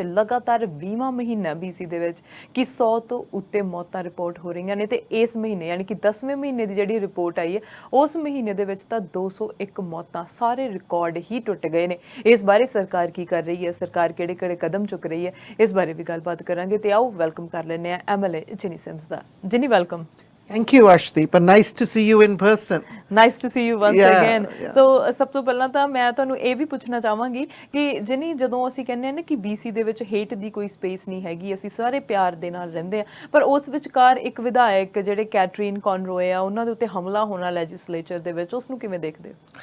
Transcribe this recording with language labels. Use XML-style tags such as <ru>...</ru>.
<pa>ਲਗਾਤਾਰ 20ਵਾਂ ਮਹੀਨਾ BC ਦੇ ਵਿੱਚ ਕਿ 100 ਤੋਂ ਉੱਤੇ ਮੌਤਾਂ ਰਿਪੋਰਟ ਹੋ ਰਹੀਆਂ ਨੇ, ਤੇ ਇਸ ਮਹੀਨੇ ਯਾਨੀ ਕਿ 10ਵੇਂ ਮਹੀਨੇ ਦੀ ਜਿਹੜੀ ਰਿਪੋਰਟ ਆਈ ਹੈ, ਉਸ ਮਹੀਨੇ ਦੇ ਵਿੱਚ ਤਾਂ 201 ਮੌਤਾਂ, ਸਾਰੇ ਰਿਕਾਰਡ ਹੀ ਟੁੱਟ ਗਏ ਨੇ। ਇਸ ਬਾਰੇ ਸਰਕਾਰ ਕੀ ਕਰ ਰਹੀ ਹੈ, ਸਰਕਾਰ ਕਿਹੜੇ ਕਦਮ ਚੁੱਕ ਰਹੀ ਹੈ, ਇਸ ਬਾਰੇ ਵੀ ਗੱਲਬਾਤ ਕਰਾਂਗੇ। ਤੇ ਆਓ ਵੈਲਕਮ ਕਰ ਲੈਂਦੇ ਹਾਂ MLA ਜਿਨੀ ਸਿਮਸ ਦਾ। ਜਿਨੀ, welcome.</pa> <en>Thank you, Ashdeep, and nice to see you in person. Nice to see you once again.</en> <pa>So ਸਭ ਤੋਂ ਪਹਿਲਾਂ ਤਾਂ ਮੈਂ ਤੁਹਾਨੂੰ ਇਹ ਵੀ ਪੁੱਛਣਾ ਚਾਹਾਂਗੀ ਕਿ ਜਿਨੀ, ਜਦੋਂ ਅਸੀਂ ਕਹਿੰਦੇ ਹਾਂ ਨਾ ਕਿ BC ਦੇ ਵਿੱਚ ਹੇਟ ਦੀ ਕੋਈ ਸਪੇਸ ਨਹੀਂ ਹੈਗੀ, ਅਸੀਂ ਸਾਰੇ ਪਿਆਰ ਦੇ ਨਾਲ ਰਹਿੰਦੇ ਹਾਂ, ਪਰ ਉਸ ਵਿਚਕਾਰ ਇੱਕ ਵਿਧਾਇਕ ਜਿਹੜੇ ਕੈਟਰੀਨ ਕੌਨਰੋਏ ਆ, ਉਹਨਾਂ ਦੇ ਉੱਤੇ ਹਮਲਾ ਹੋਣਾ ਲੈਜਿਸਲੇਚਰ ਦੇ ਵਿੱਚ, ਉਸ ਨੂੰ ਕਿਵੇਂ ਦੇਖਦੇ ਹੋ?</pa>